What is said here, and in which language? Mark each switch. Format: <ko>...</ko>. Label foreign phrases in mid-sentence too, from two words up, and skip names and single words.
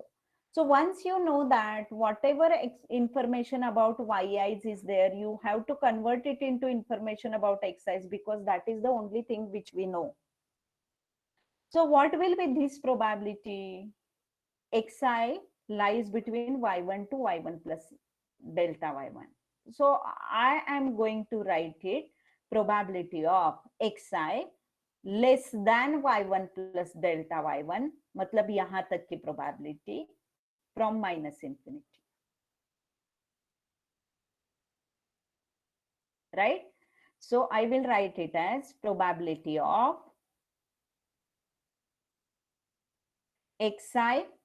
<en>So once you know that whatever information about yi's is there, you have to convert it into information about xi's because that is the only thing which we know. So what will be this probability? Xi lies between y1 to y1 plus delta y1. So I am going to write it probability of xi less than y1 plus delta y1,</en> <hi>मतलब यहाँ तक की</hi> <en>probability from minus infinity. Right? So I will write it as probability of xi</en>